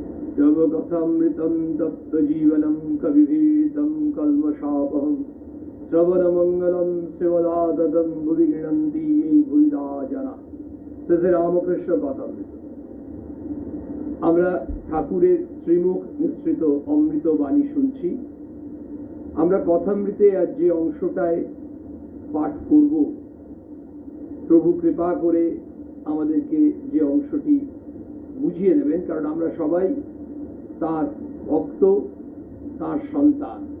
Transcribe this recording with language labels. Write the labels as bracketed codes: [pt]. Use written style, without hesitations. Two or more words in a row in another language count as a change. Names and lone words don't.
[sa] तव कथामृतं तप्त जीवनं कविभीतं कल्मषापहं श्रवणमंगलं श्रीमदाततं भुवि गृह्णन्ति ये भुविदा जना। [bn] श्री रामकृष्ण কথামৃত। আমরা ঠাকুরের শ্রীমুখ নিঃসৃত অমৃত বাণী শুনছি। আমরা কথামৃতে আজ যে অংশটায় পাঠ করব, প্রভু কৃপা করে আমাদেরকে যে অংশটি বুঝিয়ে দেবেন, কারণ আমরা সবাই তার ভক্ত, তার সন্তান।